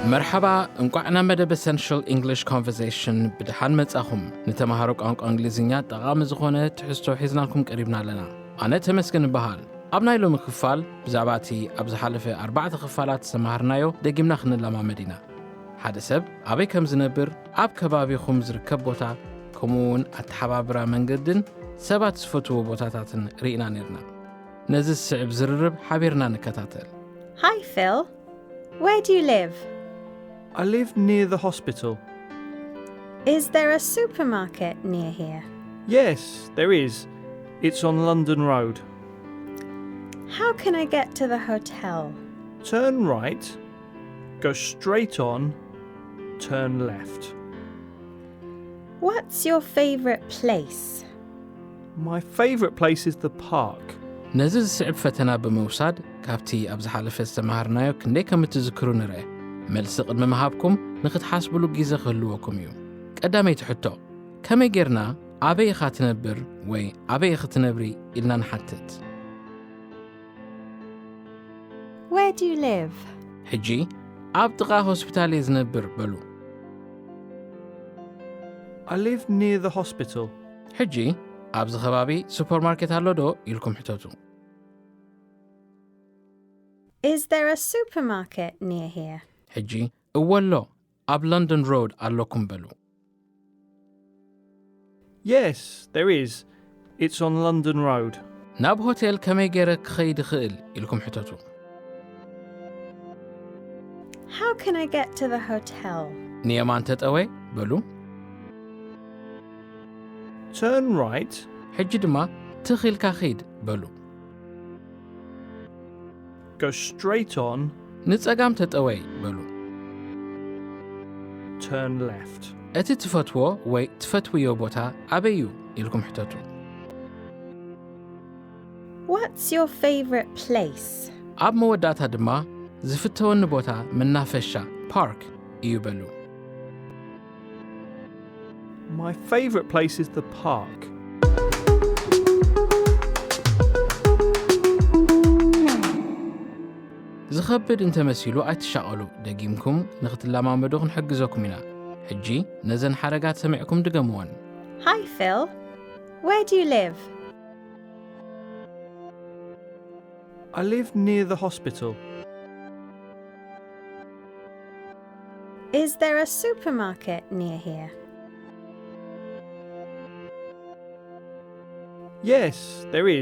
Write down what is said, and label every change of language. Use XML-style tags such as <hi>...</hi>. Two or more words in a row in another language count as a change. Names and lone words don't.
<ti>مرحبا እንኳዕና መደብ</ti> <en>essential English conversation</en> <ti>ብደሓን መጻኹም ንተምሃሮ ቋንቋ እንግሊዝኛ ጠቓሚ ዝኾነ ትሕዝቶ ሒዝናልኩም ቀሪብና ኣለና ኣነ ተመስገን በሃል ኣብ ናይ ሎሚ ክፋል ብዛዕባ እቲ ኣብ ዝሓለፈ 4 ክፋላት ሰማህርናዮ ደጊምና ክንለማመድ ኢና ሓደ ሰብ ኣበይ ከም ዝነብር ኣብ ከባቢኹም ዝርከብ ቦታ ከምኡውን ኣተሓባብራ መንገድን ሰባት ዝፈትዎ ቦታታትን ርኢና ነርና ነዚ ስዕብ ዝርርብ ሓቢርና ንከታተል</ti> <en>Hi Phil, where do you live? I live near the hospital. Is there a supermarket near here? Yes, there is. It's on London Road. How can I get to the hotel? Turn right, go straight on, turn left. What's your favourite place? My favourite place is the park.</en> <ti>ነዚ ዝስዕብ ፈተና ብምውሳድ ካብቲ ኣብ ዝሓለፈ ዝተምሃርናዮ ክንደይ ከም እትዝክሩ ንርአ መልሲ ቅድሚ ምሃብኩም ንኽትሓስብሉ ግዜ ክህልወኩም እዩ ቀዳመይቲ ሕቶ ከመይ ጌርና ኣበይ ኢኻ ትነብር ወይ ኣበይ ኢኻ ትነብሪ ኢልና ንሓትት</ti> <en>Where do you live?</en> <ti>ሕጂ ኣብ ጥቓ ሆስፒታል እየ ዝነብር በሉ</ti> <en>I live near the hospital.</en> <ti>ሕጂ ኣብዚ ከባቢ ሱፐርማርኬት ኣሎ ዶ ኢልኩም ሕተቱ</ti> <en>Is there a supermarket near here?</en> <ti>ሕጂ እወሎ ኣብ ለንደን ሮድ ኣለኩም በሉ</ti> <en>Yes, there is. It's on London Road.</en> <ti>ናብ ሆቴል ከመይ ገይረ ክኸይድ ይኽእል ኢልኩም ሕተቱ</ti> <en>How can I get to the hotel?</en> <ti>ንየማን ተጠወይ በሉ</ti> <en>Turn right,</en> <ti>ሕጂ ድማ ትኽኢልካ ኺድ በሉ</ti> <en>go straight on,</en> <ti>ንጸጋም ተጠወይ በሉ</ti> <en>turn left.</en> <ti>እቲ ትፈትዎ ወይ ትፈትውዮ ቦታ ኣበይ እዩ ኢልኩም ሕተቱ</ti> <en>What's your favourite place?</en> <ti>ኣብ መወዳእታ ድማ ዝፍተወኒ ቦታ መናፈሻ ፓርክ እዩ በሉ</ti> <en>My favourite place is the park.</en> <ti>ዝኸብድ እንተመሲሉ ኣይትሻቐሉ ደጊምኩም ንኽትለማመዱ ክንሕግዘኩም ኢና ሕጂ ነዘን ሓረጋት ሰሚዕኩም ድገምዎን</ti> <en>Hi Phil, where do you live? I live near the hospital. Is there a supermarket near here? Yes, there is.</en>